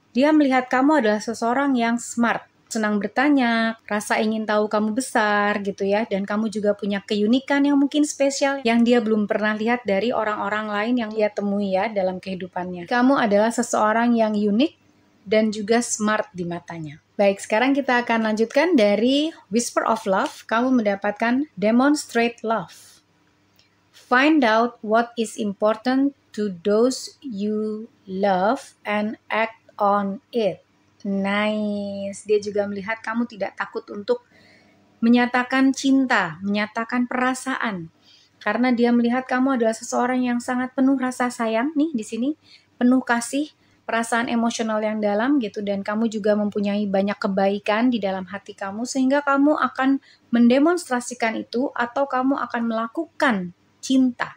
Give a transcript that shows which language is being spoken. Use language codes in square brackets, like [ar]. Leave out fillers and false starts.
[id] Dia melihat kamu adalah seseorang yang smart. Senang bertanya, rasa ingin tahu kamu besar gitu ya, dan kamu juga punya keunikan yang mungkin spesial yang dia belum pernah lihat dari orang-orang lain yang dia temui ya dalam kehidupannya. Kamu adalah seseorang yang unik dan juga smart di matanya. Baik, sekarang kita akan lanjutkan dari Whisper of Love. Kamu mendapatkan Demonstrate Love. [en] Find out what is important to those you love and act on it. Nice. [id] Dia juga melihat kamu tidak takut untuk menyatakan cinta, menyatakan perasaan. Karena dia melihat kamu adalah seseorang yang sangat penuh rasa sayang nih di sini, penuh kasih, perasaan emosional yang dalam gitu, dan kamu juga mempunyai banyak kebaikan di dalam hati kamu sehingga kamu akan mendemonstrasikan itu atau kamu akan melakukan cinta.